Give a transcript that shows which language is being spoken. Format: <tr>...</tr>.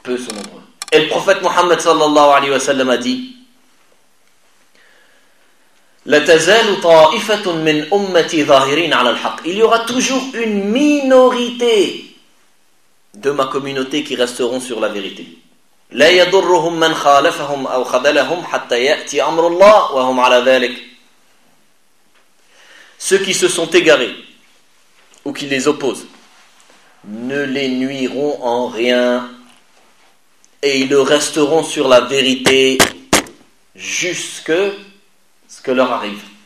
<fr>Peu sont nombreux. Et le prophète Mohammed sallallahu alayhi wa sallam a dit</fr> <ar>la tazal ta'ifatun min ummati zahirin 'ala al-haq.</ar> <fr>Il y aura toujours une minorité de ma communauté qui resteront sur la vérité.</fr> <ar>لا يضرهم من خالفهم أو خذلهم حتى يأتي أمر الله وهم على ذلك.</ar> <fr>Ceux qui se sont égarés ou qui les opposent ne les nuiront en rien et ils le resteront sur la vérité jusque ce que leur arrive.</fr>